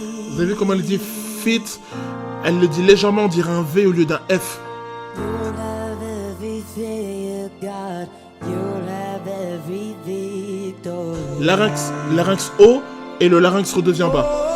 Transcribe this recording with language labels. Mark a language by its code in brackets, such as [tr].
[fr] Vous avez vu comment elle dit fit? Elle le dit légèrement, on dirait un V au lieu d'un F. [en] You'll have everything you got. You'll have every victory. [fr] Larynx haut et le larynx redevient bas.